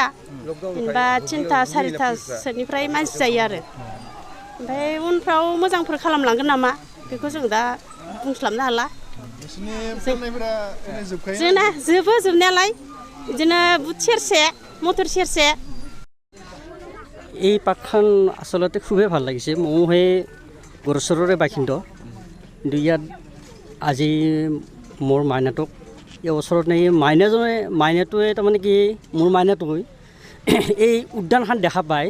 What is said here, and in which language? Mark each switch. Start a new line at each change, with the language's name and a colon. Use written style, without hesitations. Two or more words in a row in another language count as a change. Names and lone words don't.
Bodo: जेनेबा 3टा 4टा सोनिफ्राय मानसि जायो आरो। ओमफ्राय उनफ्राव मोजांफोर खालामलांगोन नामा बेखौ जों दा बुंस्लाबनो हाला। जोंना जोबनायालाय बिदिनो बुट सेरसे मटर सेरसे।
Assamese: এই পাৰ্কখন আচলতে খুবেই ভাল লাগিছে। ময়ো সেই গড়চৰৰে বাসিন্দা, কিন্তু ইয়াত আজি মোৰ মাইনাটোক এই ওচৰত এই মাইনাটোৱে তাৰমানে কি মোৰ মাইনাটোৱে এই উদ্যানখন দেখা পায়।